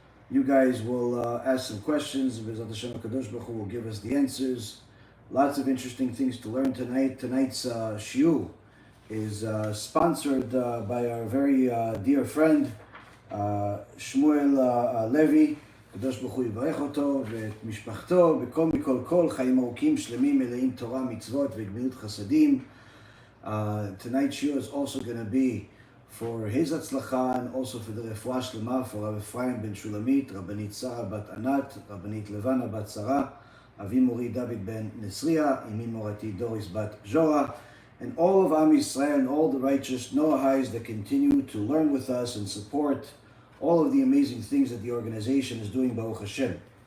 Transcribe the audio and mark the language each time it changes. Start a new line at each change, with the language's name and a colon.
English: You guys will ask some questions, and BeEzrat Hashem HaKadosh Baruch Hu will give us the answers. Lots of interesting things to learn tonight. Tonight's Shiur is sponsored by our very dear friend, Shmuel Levi.
Hebrew: הקדוש ברוך הוא יברך אותו ואת משפחתו בכל מכל כל חיים ארוכים שלמים מלאים תורה מצוות וגמילות חסדים.
English: Tonight's shiur is also going to be for his הצלחה and also for the רפואה שלמה for Rav Ephraim ben Shulamit, רבנית שרה בת ענת, רבנית לבנה בת שרה, אבי מורי דוד בן נסריה, אמי מורתי דוריס בת ז'ורה, and all of Am Yisrael and all the righteous Noahis that continue to learn with us and support all of the amazing things that the organization is doing, Baruch Hashem.